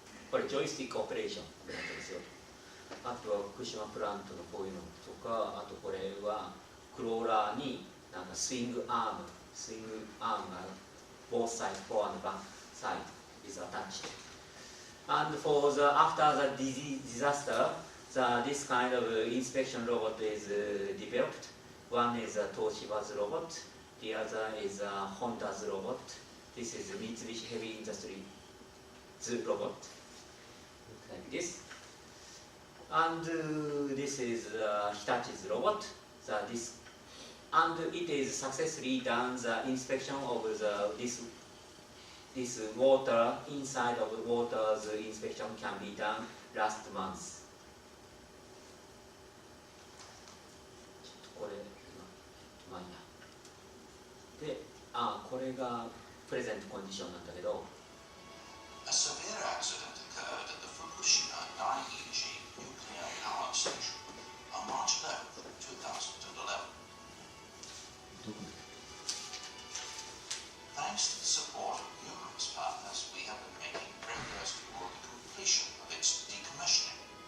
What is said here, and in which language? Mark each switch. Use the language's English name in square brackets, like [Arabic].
[Japanese] これジョイスティックオペレーションなんですよあとは福島プラントのこういうのとかあとこれはクローラーになんかスイングアームが [English] both sides forward and back side is attached and for the after the disaster this kind of inspection robot is developed. One is a Toshiba's robot, the other is a Honda's robot. This is Mitsubishi Heavy Industries robot, like this. And this is Hitachi's robot. And it is successfully done the inspection of this water inside of the water's inspection can be done last month. [Japanese] これまあいいやでこれがプレゼントコンディションなんだけど [English] A severe accident occurred at the Fukushima Daiichi nuclear power station on March 11, 2011. Thanks to the support of numerous partners, we have been making progress toward the completion of its decommissioning.